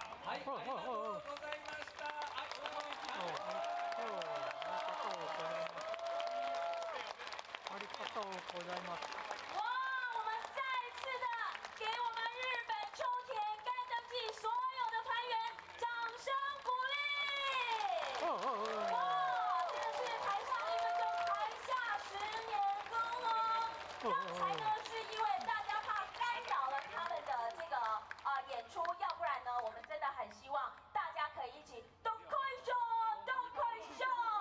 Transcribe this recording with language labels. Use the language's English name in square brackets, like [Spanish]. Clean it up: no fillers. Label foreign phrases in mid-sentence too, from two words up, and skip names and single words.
[Japanese] はい、ありがとうございました。はい、お願いします。ありがとうございます。 [Chinese] 哇，我们再次的给我们日本秋田干灯季所有的团员掌声鼓励。哇，真的是台上一分钟，台下10年功哦。刚才呢是因为大家怕干扰了他们的这个演出，要不然呢我们真的很希望大家可以一起都可以秀，都可以秀。